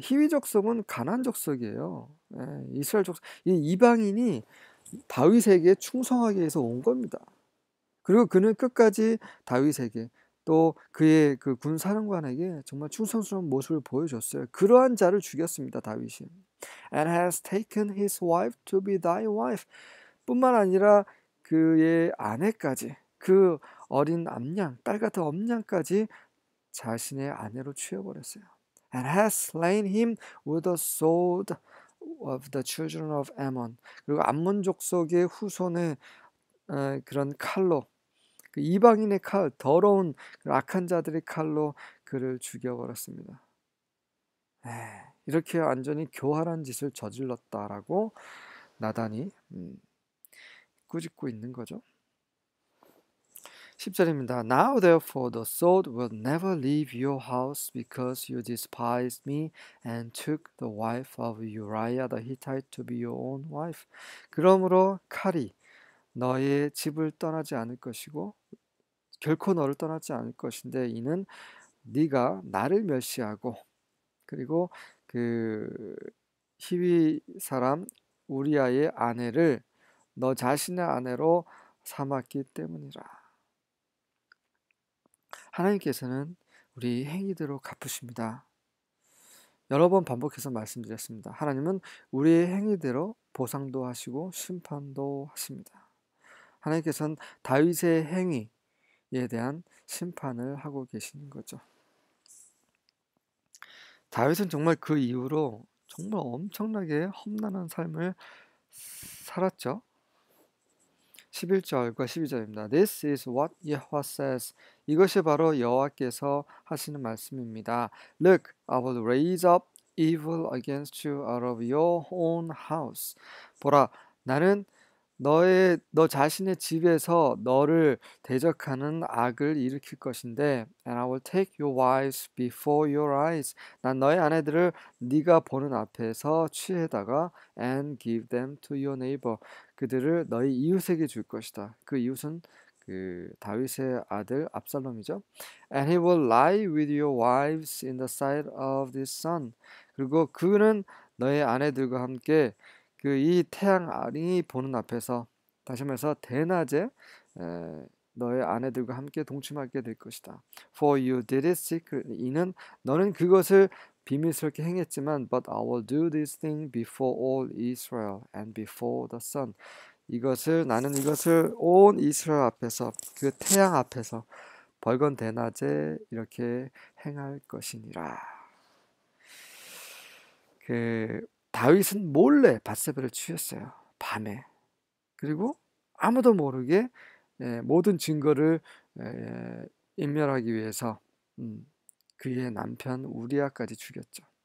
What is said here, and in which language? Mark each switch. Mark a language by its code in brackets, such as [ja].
[ko] 히위 족속은 가나안 족속이에요. 이스라엘 족속, 이 이방인이 다윗에게 충성하기 위해서 온 겁니다. 그리고 그는 끝까지 다윗에게 또 그의 그 군 사령관에게 정말 충성스러운 모습을 보여줬어요. 그러한 자를 죽였습니다. 다윗이. [en] And has taken his wife to be thy wife. [ko] 뿐만 아니라 그의 아내까지, 그 어린 암양, 딸 같은 엄양까지 자신의 아내로 취해버렸어요. [en] And has slain him with the sword of the children of Ammon. [ko] 그리고 암몬 족속의 후손의 그런 칼로, 그 이방인의 칼, 더러운 악한 자들의 칼로 그를 죽여버렸습니다. 이렇게 완전히 교활한 짓을 저질렀다라고 나단이 꾸짖고 있는 거죠. 10절입니다. [en] Now therefore the sword will never leave your house because you despised me and took the wife of Uriah the Hittite to be your own wife. [ko] 그러므로 칼이 너의 집을 떠나지 않을 것이고 결코 너를 떠나지 않을 것인데 이는 네가 나를 멸시하고 그리고 그 히위 사람 우리아의 아내를 너 자신의 아내로 삼았기 때문이라. 하나님께서는 우리 행위대로 갚으십니다. 여러 번 반복해서 말씀드렸습니다. 하나님은 우리의 행위대로 보상도 하시고 심판도 하십니다. 하나님께서는 다윗의 행위에 대한 심판을 하고 계시는 거죠. 다윗은 정말 그 이후로 정말 엄청나게 험난한 삶을 살았죠. 11절과 12절입니다. [en] This is what Yahweh says. [ko] 이것이 바로 여호와께서 하시는 말씀입니다. [en] Look, I will raise up evil against you out of your own house. [ko] 보라, 나는 너 자신의 집에서 너를 대적하는 악을 일으킬 것인데 [en] And I will take your wives before your eyes. [ko] 난 너의 아내들을 네가 보는 앞에서 취해다가 [en] And give them to your neighbor. [ko] 그들을 너희 이웃에게 줄 것이다. 그 이웃은 그 다윗의 아들 압살롬이죠. [en] And he will lie with your wives in the sight of the sun. [ko] 그리고 그는 너의 아내들과 함께 그 이 태양이 보는 앞에서 다시 말해서 대낮에 너의 아내들과 함께 동침하게 될 것이다. [en] For you did it secretly. [ko] 이는 너는 그것을 비밀스럽게 행했지만 [en] But I will do this thing before all Israel and before the sun. [ko] 나는 이것을 온 이스라엘 앞에서 그 태양 앞에서 벌건 대낮에 이렇게 행할 것이니라. 다윗은 몰래 밧세바를 취했어요. 밤에. 그리고 아무도 모르게 모든 증거를 인멸하기 위해서 그의 남편 우리아까지 죽였죠.